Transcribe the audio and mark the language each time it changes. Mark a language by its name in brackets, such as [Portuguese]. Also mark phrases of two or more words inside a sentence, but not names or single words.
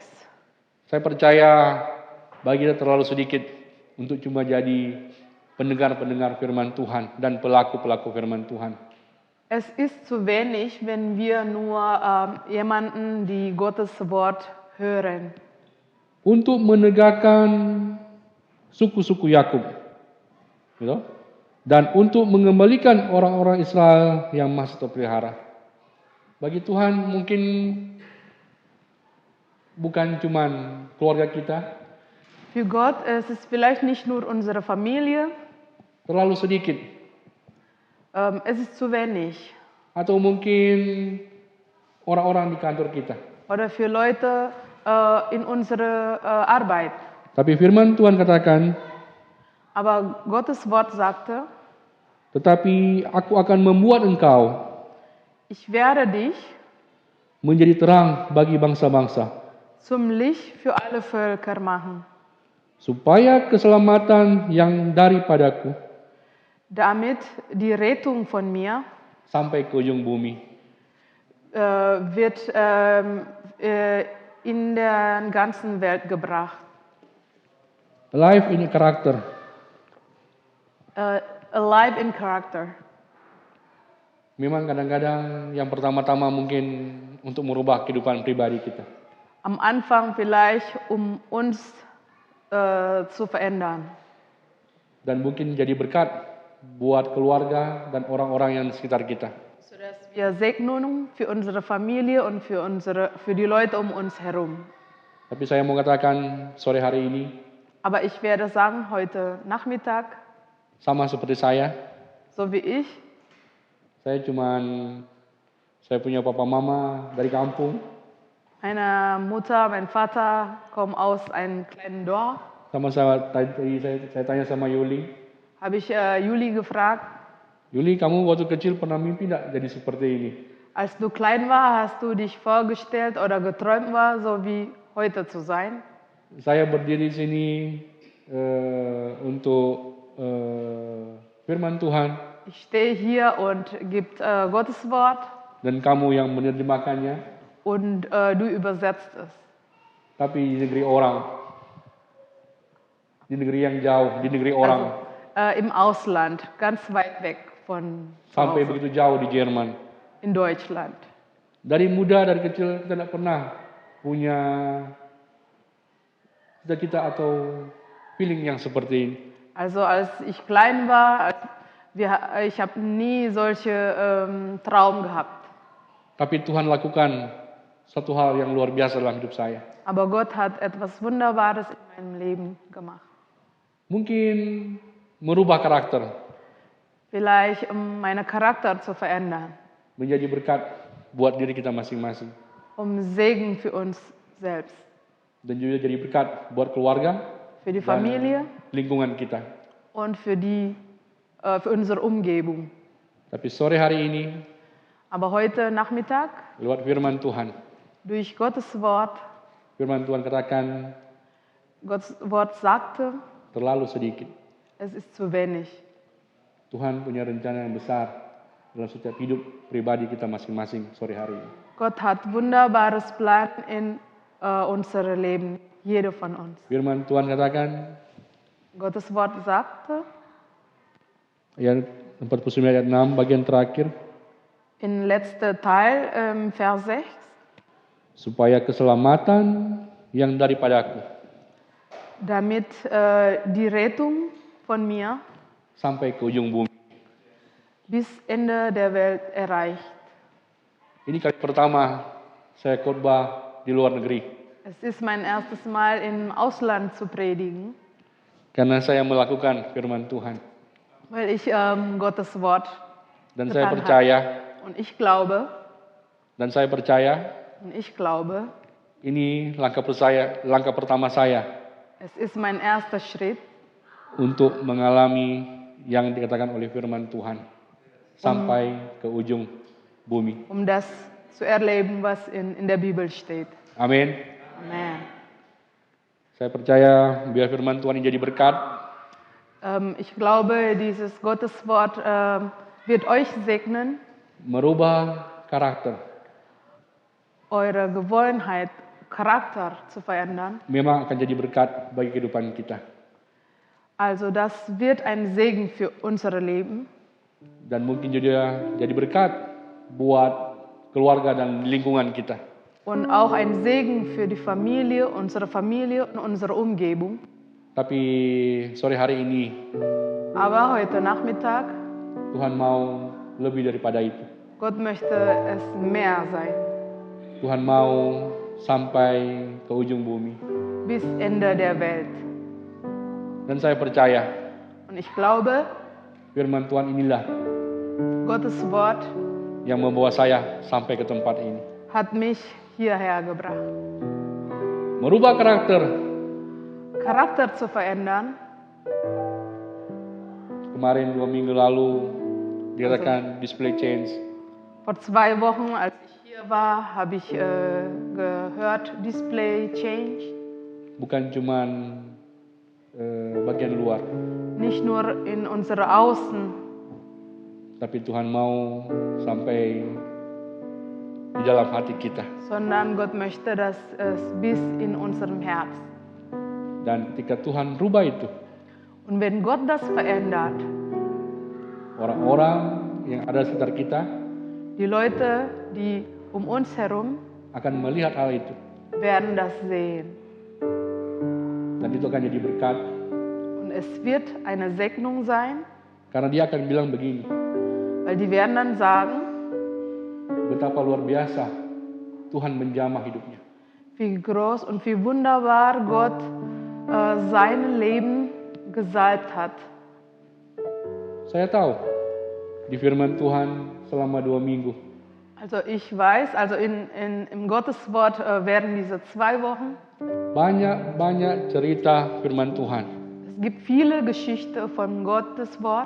[Indonesian] Saya percaya bagi kita terlalu sedikit untuk cuma jadi pendengar-pendengar firman Tuhan dan pelaku-pelaku firman Tuhan. [German] Es ist zu wenig, wenn wir nur jemanden, die Gottes Wort hören. [Indonesian] Untuk menegakkan suku-suku Yakub, gitu? Dan untuk mengembalikan orang-orang Israel yang masih terpelihara. Bagi Tuhan mungkin bukan cuman keluarga kita, [German] Für Gott es ist vielleicht nicht nur unsere Familie, [Indonesian] terlalu sedikit. [German] es ist zu wenig. [Indonesian] Atau mungkin orang-orang di kantor kita. [German] Oder für Leute in unserer Arbeit. [Indonesian] Tapi firman Tuhan katakan, [German] Aber Gottes Wort sagte, [Indonesian] tetapi aku akan membuat engkau [German] ich werde dich [Indonesian] menjadi terang bagi bangsa-bangsa, [German] zum Licht für alle Völker machen, [Indonesian] supaya keselamatan yang daripadaku [German] damit die Rettung von mir [Indonesian] sampai ke ujung bumi. [German] wird in der ganzen Welt gebracht. [English] Life in character. Alive in character. [Indonesian] Memang kadang-kadang yang pertama-tama mungkin untuk merubah kehidupan pribadi kita. [German] Am Anfang vielleicht, um uns zu verändern. [Indonesian] Dan mungkin jadi berkat buat keluarga dan orang-orang yang di sekitar kita. [German] Sodass wir Segnung für unsere Familie und für die Leute um uns herum. [Indonesian] Tapi saya mau katakan sore hari ini, [German] Aber ich werde sagen, heute Nachmittag, [Indonesian] sama seperti saya [German] so wie ich, [Indonesian] saya punya papa mama dari kampung. [German] meine Mutter, mein Vater kommen aus einem kleinen Dorf. [Indonesian] Sama saya tanya sama Yuli, [German] Habe ich Juli gefragt, [Indonesian] Yuli kamu waktu kecil pernah mimpi tidak jadi seperti ini? [German] als du klein war, hast du dich vorgestellt oder geträumt war, so wie heute zu sein? [Indonesian] Saya berdiri di sini untuk firman Tuhan [German] Ich stehe hier und gibt Gottes Wort [Indonesian] dan kamu yang menerjemahkannya, [German] und du übersetzt es. [Indonesian] tapi di negeri orang, di negeri yang jauh, di negeri orang, [German] Im Ausland, ganz weit weg von zu [Indonesian] sampai [German] Hause, [Indonesian] begitu jauh di Jerman. [German] in Deutschland. [Indonesian] Dari muda, dari kecil kita tidak pernah punya cita-cita atau feeling yang seperti ini. [German] Also als ich klein war, ich habe nie solche Traum gehabt. [Indonesian] Tapi Tuhan lakukan satu hal yang luar biasa dalam hidup saya. [German] Aber Gott hat etwas Wunderbares in meinem Leben gemacht. [Indonesian] Mungkin merubah karakter, [German] Vielleicht um meinen Charakter zu verändern, [Indonesian] menjadi berkat buat diri kita masing-masing. [German] um Segen für uns selbst, [Indonesian] Dan juga jadi berkat buat keluarga [German] für die [Indonesian] dan [German] Familie [Indonesian] lingkungan kita. [German] und für unsere Umgebung. [Indonesian] Tapi sore hari ini, [German] Aber heute Nachmittag, [Indonesian] lewat firman Tuhan, [German] durch Gottes Wort, [Indonesian] firman Tuhan katakan [German] Gottes Wort sagte, [Indonesian] terlalu sedikit. [German] es ist zu wenig. [Indonesian] Tuhan punya rencana yang besar dalam setiap hidup pribadi kita masing-masing sore hari ini. [German] Gott hat wunderbares Plan in unser Leben, jeder von uns. [Indonesian] Firman Tuhan katakan, [German] Gottes Wort sagte [Indonesian] ayat 49 ayat 6 bagian terakhir, [German] in letzter Teil, Vers 6, [Indonesian] supaya keselamatan yang daripadaku [German] damit die Rettung von mir [Indonesian] sampai ke ujung bumi. [German] bis Ende der Welt erreicht. [Indonesian] Ini kali pertama saya khotbah di luar negeri, [German] Es ist mein erstes Mal im Ausland zu predigen, [Indonesian] karena saya melakukan firman Tuhan. [German] weil ich Gottes Wort [Indonesian] Dan saya [German] getan [Indonesian] percaya, [German] habe. Und ich glaube, [Indonesian] ini langkah pertama saya [German] Es ist mein erster Schritt, [Indonesian] untuk mengalami yang dikatakan oleh firman Tuhan sampai ke ujung bumi. [German] um das zu erleben, was in der Bibel steht. [Indonesian] Amin. [German] Amen. [Indonesian] Saya percaya biar firman Tuhan ini jadi berkat, [German] Ich glaube, dieses Gotteswort wird euch segnen, [Indonesian] merubah karakter. [German] eure Gewohnheit, Charakter zu verändern. [Indonesian] Memang akan jadi berkat bagi kehidupan kita. [German] Also das wird ein Segen für unser Leben [Indonesian] Dan mungkin juga jadi berkat buat keluarga dan lingkungan kita. [German] und auch ein Segen für die Familie, unsere Familie und unsere Umgebung. [Indonesian] Tapi sore hari ini [German] Aber heute Nachmittag, [Indonesian] Tuhan mau lebih daripada itu. [German] Gott möchte es mehr sein, [Indonesian] Tuhan mau sampai ke ujung bumi. [German] bis Ende der Welt. [Indonesian] Dan saya percaya [German] Und ich glaube, [Indonesian] firman Tuhan inilah [German] Gottes Wort [Indonesian] yang membawa saya sampai ke tempat ini. [German] hat mich hierher gebracht. [Indonesian] Merubah karakter. [German] Charakter zu verändern. [Indonesian] Kemarin 2 minggu lalu dikatakan [English] display change. [German] Vor 2 Wochen, als ich hier war, habe ich gehört, [English] Display Change. [Indonesian] Bukan cuman bagian luar, [German] Nicht nur in unsere Außen, [Indonesian] tapi Tuhan mau sampai di dalam hati kita. [German] sondern Gott möchte, dass es bis in unserem Herz. [Indonesian] Dan ketika Tuhan rubah itu, [German] Und wenn Gott das verändert, [Indonesian] orang-orang yang ada di sekitar kita [German] die Leute, die um uns herum, [Indonesian] akan melihat hal itu. [German] werden das sehen. [Indonesian] Dan itu akan jadi berkat. [German] Und es wird eine Segnung sein, [Indonesian] Karena dia akan bilang begini, [German] weil die werden dann sagen, [Indonesian] betapa luar biasa Tuhan menjamah hidupnya. [German] wie groß und wie wunderbar Gott sein Leben gesalbt hat. [Indonesian] Saya tahu di firman Tuhan selama 2 minggu [German] Also ich weiß, also im Gotteswort werden diese 2 Wochen, [Indonesian] banyak cerita firman Tuhan. [German] es gibt viele Geschichten von Gottes Wort,